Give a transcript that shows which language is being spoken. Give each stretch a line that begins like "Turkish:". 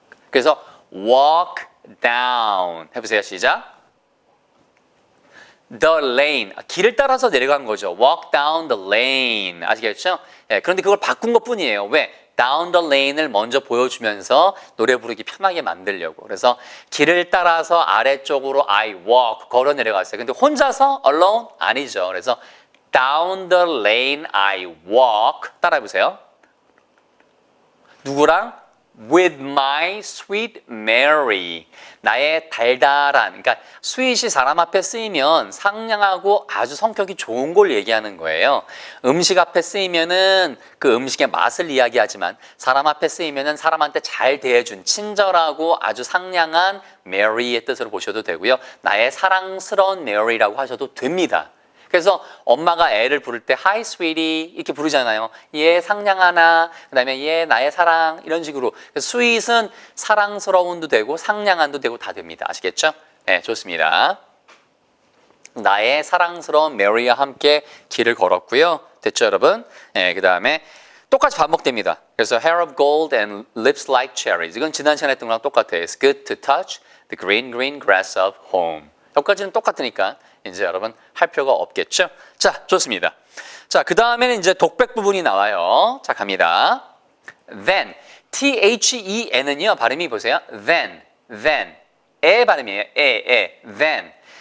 Korean: 그래서
English: walk down.
Korean: 해보세요. 시작.
English: The lane.
Korean: 길을 따라서 내려간 거죠.
English: Walk down the lane.
Korean: 아시겠죠? 예, 그런데 그걸 바꾼 것 뿐이에요. 왜?
English: Down the lane
Korean: 을 먼저 보여주면서 노래 부르기 편하게 만들려고. 그래서 길을 따라서 아래쪽으로
English: I walk.
Korean: 걸어 내려갔어요. 근데 혼자서 alone? 아니죠. 그래서
English: down the lane I walk.
Korean: 따라해보세요. 누구랑?
English: With my sweet Mary.
Korean: 나의 달달한, 그러니까 sweet이 사람 앞에 쓰이면 상냥하고 아주 성격이 좋은 걸 얘기하는 거예요. 음식 앞에 쓰이면은 그 음식의 맛을 이야기하지만 사람 앞에 쓰이면은 사람한테 잘 대해준 친절하고 아주 상냥한 Mary의 뜻으로 보셔도 되고요. 나의 사랑스러운 Mary라고 하셔도 됩니다. 그래서 엄마가 애를 부를 때
English: Hi sweetie
Korean: 이렇게 부르잖아요. 얘 상냥하나, 그 다음에 얘 나의 사랑 이런 식으로. sweet은 사랑스러운도 되고 상냥한도 되고 다 됩니다. 아시겠죠? 네, 좋습니다. 나의 사랑스러운 메리와 함께 길을 걸었고요. 됐죠, 여러분? 네, 그 다음에 똑같이 반복됩니다.
English: 그래서 hair of gold and lips like cherries.
Korean: 이건 지난 시간에 했던 거랑 똑같아요.
English: It's good to touch the green, green grass of home.
Korean: 여기까지는 똑같으니까 이제 여러분 할 필요가 없겠죠? 자, 좋습니다. 자, 그 다음에는 이제 독백 부분이 나와요. 자, 갑니다. Then, T-H-E-N은요, 발음이 보세요. Then. 에 발음이에요. then.